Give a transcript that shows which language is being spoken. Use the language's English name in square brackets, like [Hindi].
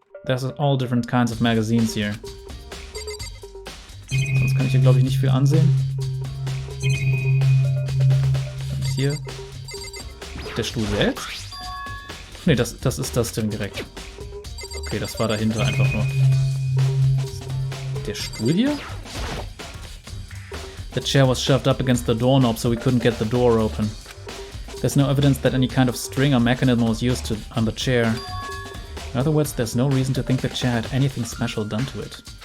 [English] There's all different kinds of magazines here. [German] Sonst kann ich hier, glaube ich, nicht viel ansehen. Und hier der Stuhl selbst? Ne, das ist das Ding direkt. Okay, das war dahinter einfach nur. Der Stuhl hier? [English] The chair was shoved up against the doorknob so we couldn't get the door open. There's no evidence that any kind of string or mechanism was used on the chair. In other words, there's no reason to think the chair had anything special done to it.